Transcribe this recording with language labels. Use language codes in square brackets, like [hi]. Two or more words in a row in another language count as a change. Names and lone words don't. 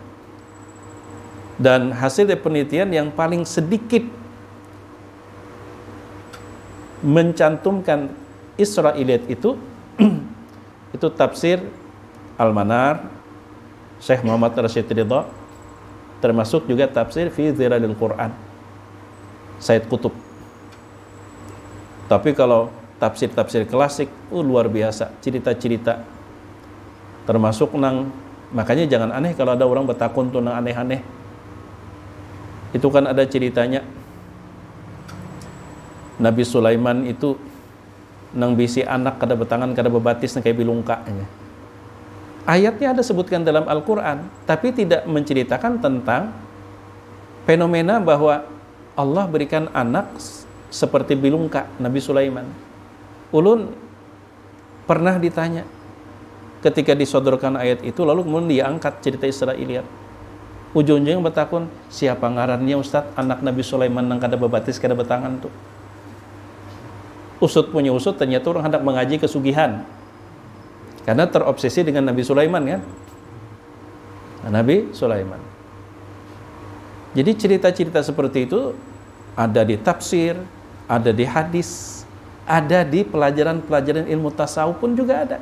[id] Dan hasil dari penelitian yang paling sedikit mencantumkan Israiliyat itu itu tafsir Al-Manar Syekh Muhammad Rashid Ridha, termasuk juga tafsir Fi Zilalil Quran Said Qutb. Tapi kalau tafsir-tafsir klasik luar biasa, cerita-cerita. Termasuk makanya jangan aneh kalau ada orang [bjn] bertakun tuh nang aneh-aneh. [id] Itu kan ada ceritanya Nabi Sulaiman itu [bjn] nang bisi anak kada betangan kada bebatis nang kayak bilungka. [id] Ayatnya ada sebutkan dalam Al-Quran, tapi tidak menceritakan tentang fenomena bahwa Allah berikan anak seperti bilungka Nabi Sulaiman. Ulun pernah ditanya ketika disodorkan ayat itu, lalu kemudian diangkat cerita Israiliyat. [bjn] Ujung-ujungnya bertakun, siapa ngarannya Ustadz anak Nabi Sulaiman nang kada bebatis kada betangan tuh. [id] Usut punya usut, ternyata orang hendak mengaji kesugihan karena terobsesi dengan Nabi Sulaiman kan. Nabi Sulaiman. Jadi cerita-cerita seperti itu ada di tafsir, ada di hadis, ada di pelajaran-pelajaran ilmu tasawuf pun juga ada.